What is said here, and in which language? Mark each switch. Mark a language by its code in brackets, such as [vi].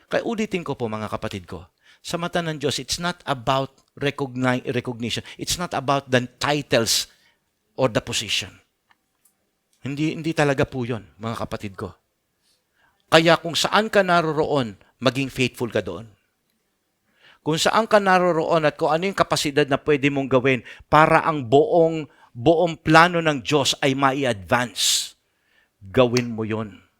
[tl] Kaya ulitin ko po mga kapatid ko, sa mata ng Diyos, [en] it's not about recognition. It's not about the titles or the position. [tl] Hindi talaga po yun, mga kapatid ko. Kaya kung saan ka naroroon, maging faithful ka doon. Kung saan ka naroroon at kung ano yung kapasidad na pwede mong gawin para ang buong plano ng Diyos ay mai-advance, gawin mo yun.